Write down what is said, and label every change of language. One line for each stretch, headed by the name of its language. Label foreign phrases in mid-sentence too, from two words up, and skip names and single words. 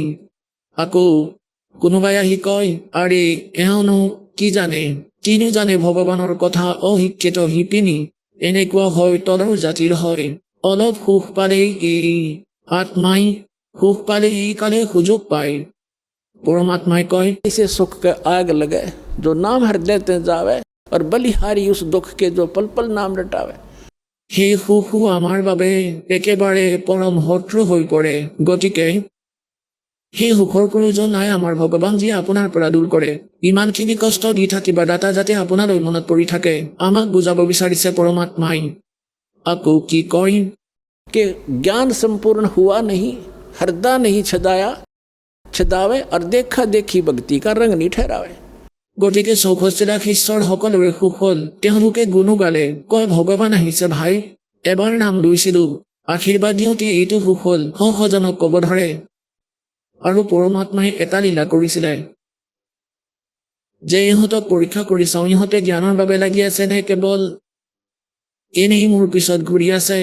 Assamese: আকৌ কোনোবাই আহি কয়, আৰে এওঁনো কি জানে, কিনো জানে ভগৱানৰ কথা, অশিক্ষিত শিপিনী। এনেকুৱা হয়, তলৰ জাতিৰ হয়। অলপ সুখ পালেই এই আত্মাই সুখ পালে এই কালে সুযোগ পায়। পৰমাত্মাই কয়,
Hindi: इसे सुख के आग लगे जो नाम हृदय ते जावे, और बलिहारी उस दुख के जो पल पल नाम रटावे।
Assamese: সেই সুখো আমাৰ বাবে একেবাৰে পৰম শত্ৰু হৈ পৰে। গতিকে সেই সুখৰ প্ৰয়োজন নাই আমাৰ ভগৱান যিয়ে আপোনাৰ পৰা দূৰ কৰে। ইমানখিনি কষ্ট দি থাকিবা দাতা যাতে আপোনালৈ মনত পৰি থাকে, আমাক বুজাব বিচাৰিছে পৰমাত্মাই। আকৌ কি কয়,
Hindi: कि ज्ञान संपूर्ण हुआ नहीं, हृदय नहीं छदावे, और देखा देखी भक्ति का रंग नहीं ठहरावे।
Assamese: গতিকে 64 লাখ শিষ্যৰ সকলোৰে সুখ হ'ল। তেওঁলোকে গুণো গালে, কয় ভগৱান আহিছে ভাই, এবাৰ নাম লৈছিলো, আশীৰ্বাদ দিওঁতে এইটো সুখ হ'ল, সহজনক ক'ব ধৰে। আৰু পৰমাত্মাই এটা লীলা কৰিছিলে যে ইহঁতক পৰীক্ষা কৰি চাওঁ, ইহঁতে জ্ঞানৰ বাবে লাগি আছে নে কেৱল এনেই মোৰ পিছত ঘূৰি আছে।